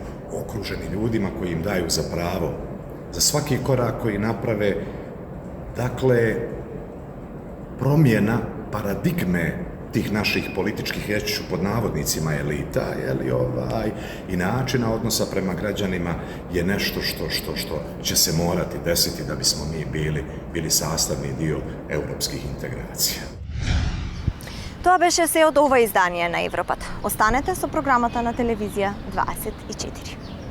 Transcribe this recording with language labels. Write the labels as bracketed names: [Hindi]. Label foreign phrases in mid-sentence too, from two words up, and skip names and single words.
[Bosnian] Okruženi ljudima koji im daju za pravo, za svaki korak koji naprave, dakle, promjena paradigme tih naših političkih, reći ću pod navodnicima, elita, i načina odnosa prema građanima je nešto što će se morati desiti da bismo mi bili sastavni dio europskih integracija. [Macedonian] Тоа беше се од ова издание на Европата. Останете со програмата на телевизија 24.